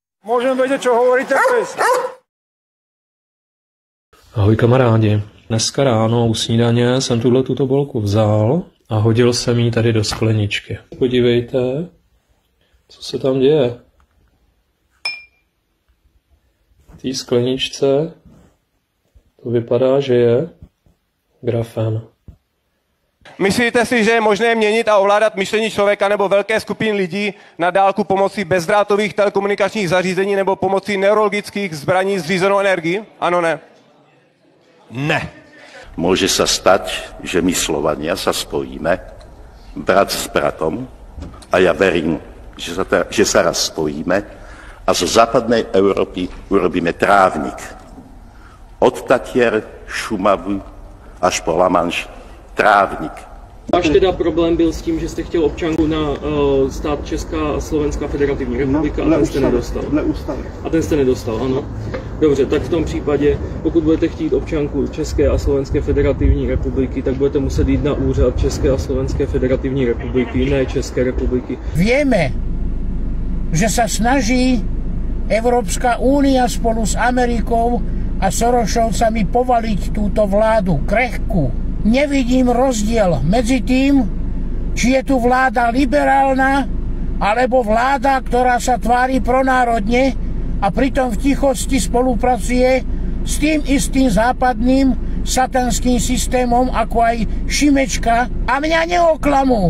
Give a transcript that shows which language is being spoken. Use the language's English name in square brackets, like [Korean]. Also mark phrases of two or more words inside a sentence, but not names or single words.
[Slovak] Môžem vedieť, čo hovorí ten pes. [Czech] Ahoj kamarádi. Dneska ráno u snídaně jsem tuto bolku vzal a hodil jsem ji tady do skleničky. Podívejte, co se tam děje. V té skleničce to vypadá, že je grafen. Myslíte si, že je možné měnit a ovládat myšlení člověka nebo velké skupiny lidí na dálku pomocí bezdrátových telekomunikačních zařízení nebo pomocí neurologických zbraní s řízenou energií? Ano, ne? Ne. [Slovak] Môže sa stať, že my Slovania sa spojíme, brat s bratom, a ja verím, že sa raz spojíme a zo západnej Európy urobíme trávnik. Od Tatier, Šumavu až po La Manche trávnik. [Czech] Váš teda problém byl s tím, že jste chtěl občanku na stát Česká a Slovenská federativní republika a ten jste nedostal. A ten jste nedostal, ano. Dobře, tak v tom případě, pokud budete chtít občanku České a Slovenské federativní republiky, tak budete muset jít na úřad České a Slovenské federativní republiky, ne České republiky. [Slovak] Vieme, že sa snaží Európska únia spolu s Amerikou a Sorošovcami povaliť túto vládu krehkú. Nevidím rozdiel medzi tým, či je tu vláda liberálna, alebo vláda, ktorá sa tvári pronárodne a pritom v tichosti spolupracuje s tým istým západným satanským systémom, ako aj Šimečka, a mňa neoklamú.